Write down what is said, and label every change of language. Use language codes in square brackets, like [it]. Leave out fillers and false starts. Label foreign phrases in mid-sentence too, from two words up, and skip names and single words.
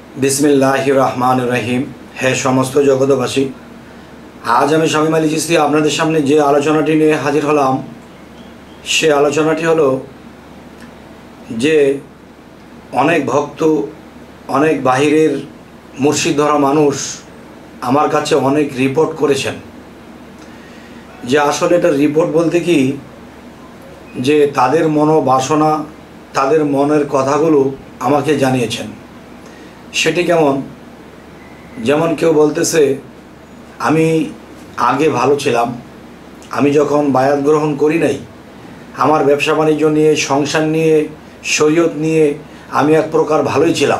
[ar] بسم الله الرحمن الرحيم. [bn] হে সমস্ত জগতবাসী, আজ আমি শামীম আলী চিশতী আপনাদের সামনে যে আলোচনাটি নিয়ে হাজির হলাম সে আলোচনাটি হলো যে অনেক ভক্ত অনেক বাহিরের মুর্শিদ ধরা মানুষ আমার কাছে অনেক রিপোর্ট করেছেন যে আসলে এটা রিপোর্ট বলতে কি যে তাদের মনোবাসনা তাদের মনের কথাগুলো আমাকে জানিয়েছেন। সেটি কেমন, যেমন কেউ বলতেছে আমি আগে ভালো ছিলাম, আমি যখন বায়াত গ্রহণ করি নাই আমার ব্যবসা বাণিজ্য নিয়ে সংসার নিয়ে শরীয়ত নিয়ে আমি এক প্রকার ভালোই ছিলাম।